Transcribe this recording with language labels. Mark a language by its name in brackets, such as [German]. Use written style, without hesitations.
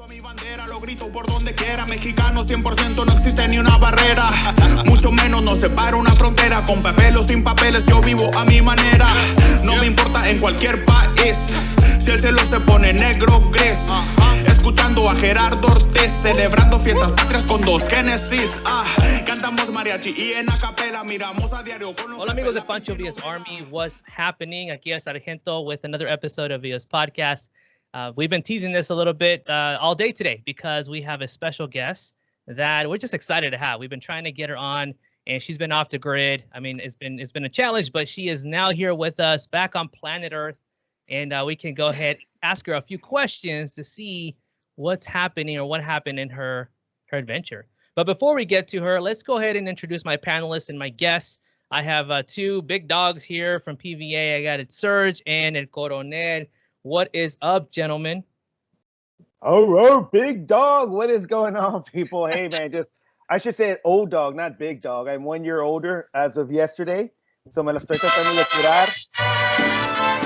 [Spanish] Mi bandera lo grito por donde quiera, mexicano 100% no existe ni una barrera, mucho menos nos separa una frontera, con papel o sin papeles yo vivo a mi manera, no me importa en cualquier país, si el cielo se pone negro gris, escuchando a Gerardo Ortiz, celebrando fiestas patrias con dos Génesis, cantamos mariachi y en acapela miramos a diario con los... Hola amigos de [English] Pancho Villa's Army, what's happening? [Spanish] Aquí es [English] Zargento with another episode of Villa's Podcast. We've been teasing this a little bit all day today because we have a special guest that we're just excited to have. We've been trying to get her on, and she's been off the grid. I mean, it's been a challenge, but she is now here with us, back on planet Earth, and we can go ahead and ask her a few questions to see what's happening or what happened in her adventure. But before we get to her, let's go ahead and introduce my panelists and my guests. I have two big dogs here from PVA. I got it, Serge and it, Coronel. What is up, gentlemen? Oh, big dog. What is going on, people? Hey, man, I should say old dog, not big dog. I'm 1 year older as of yesterday. [Spanish] So me la estoy tratando de curar.